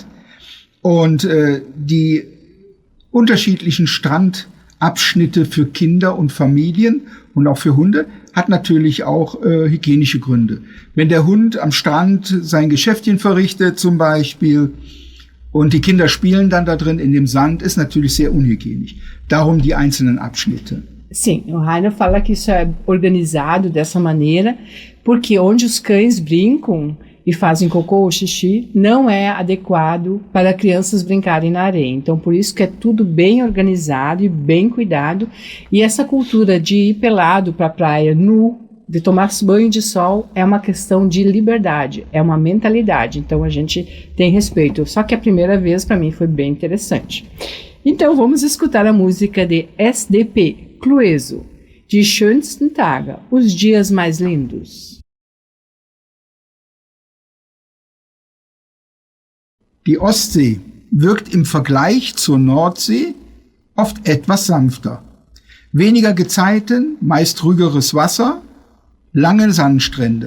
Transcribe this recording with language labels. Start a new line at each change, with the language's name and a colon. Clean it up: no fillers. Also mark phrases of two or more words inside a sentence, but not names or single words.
German: Und die unterschiedlichen Strandabschnitte für Kinder und Familien und auch für Hunde hat natürlich auch hygienische Gründe. Wenn der Hund am Strand sein Geschäftchen verrichtet zum Beispiel und die Kinder spielen dann da drin in dem Sand, ist natürlich sehr unhygienisch. Darum die einzelnen Abschnitte.
Portuguese: Sim, o Rainer fala que isso é organizado dessa maneira, porque onde os cães brincam e fazem cocô ou xixi não é adequado para crianças brincarem na areia. Então, por isso que é tudo bem organizado e bem cuidado. E essa cultura de ir pelado para a praia nu, de tomar banho de sol, é uma questão de liberdade, é uma mentalidade. Então, a gente tem respeito. Só que a primeira vez, para mim, foi bem interessante. Então, vamos escutar a música de SDP, Clueso, Die schönsten Tage, os dias mais lindos.
German: Die Ostsee wirkt im Vergleich zur Nordsee oft etwas sanfter. Weniger Gezeiten, meist ruhigeres Wasser, lange Sandstrände.